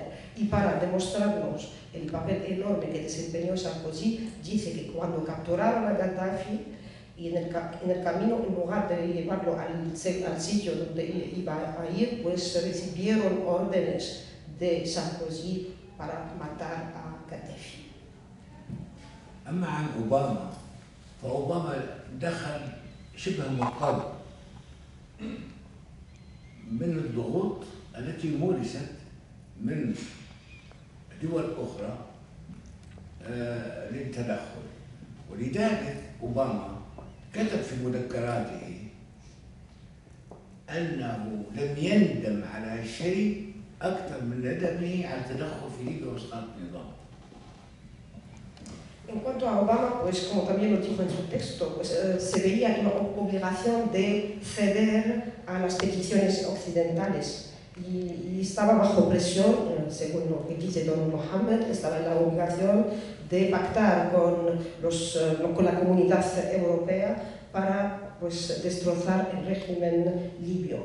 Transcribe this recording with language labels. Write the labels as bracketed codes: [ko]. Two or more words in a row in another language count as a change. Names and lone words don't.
[es] Y para demostrarnos el papel enorme que desempeñó Sarkozy, dice que cuando capturaron a Gaddafi, y en el camino, en lugar de llevarlo al sitio donde iba a ir, pues recibieron órdenes de Sarkozy para matar a Gaddafi. [ar] أما عن أوباما فأوباما دخل شبه مضطر من الضغوط التي مورست من دول أخرى للتدخل، ولذلك أوباما كتب في مذكراته أنه لم يندم على شيء أكثر من ندمه على التدخل في ليبيا وإسقاط النظام. [es] En cuanto a Obama, pues como también lo dijo en su texto, pues, se veía una obligación de ceder a las peticiones occidentales y estaba bajo presión, según lo que dice don Mohammed, estaba en la obligación de pactar con la comunidad europea para pues, destrozar el régimen libio.